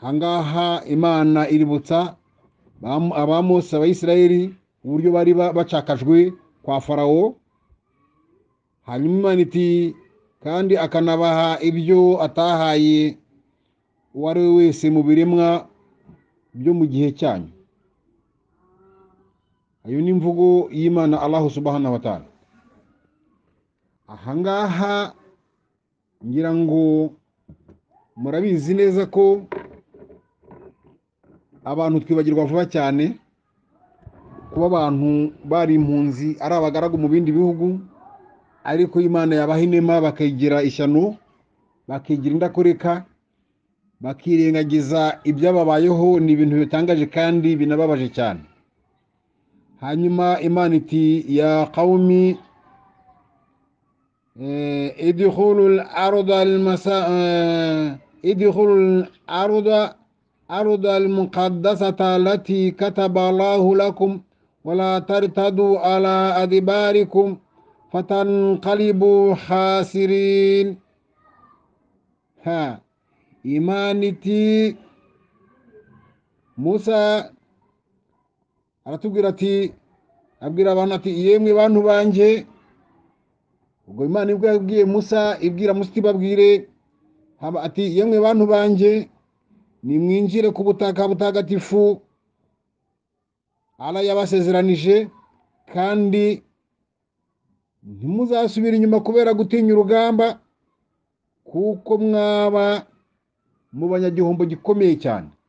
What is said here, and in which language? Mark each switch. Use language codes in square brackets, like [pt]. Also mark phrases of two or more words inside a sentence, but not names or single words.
[rw] hangaha Imana iributsa abamose abayisiraheli uburyo bari bacakajwe kwa Farawo. Hanyuma Imana iti kandi akanabaha ibyo atahaye uwo ari we wese mu biremwa byo mu gihe cyanyu. Ayo ni imvugo y'Imana Allah [ar] سبحانه وتعالى. [rw] Ahangaha ngira ngo murabizi neza ko abantu twibagirwa vuba cyane, kuba abantu bari impunzi ari abagaragu mu bindi bihugu, ariko Imana yabaha inema bakayigira ishyano, bakigira indakoreka, bakirengagiza ibyababayeho. Ni ibintu bitangaje kandi binababaje cyane. Hanyuma Imana iti [ar] يا قوم ادخلوا الأرض المقدسة التي كتب الله لكم ولا ترتدوا على أدباركم فتنقلبوا خاسرين. [rw] Imana iti Musa aratubwira ati, abwira abantu ati yemwe bantu banje. Ubwo Imana ibwo yabwiye Musa, ibwira Musa iti babwire ati yemwe bantu banje, nimwinjire ku butaka butagatifu Allah yabasezeranije, kandi ntimuzasubira inyuma kubera gutinya urugamba, kuko mwaba mu banyagihombo gikomeye cyane.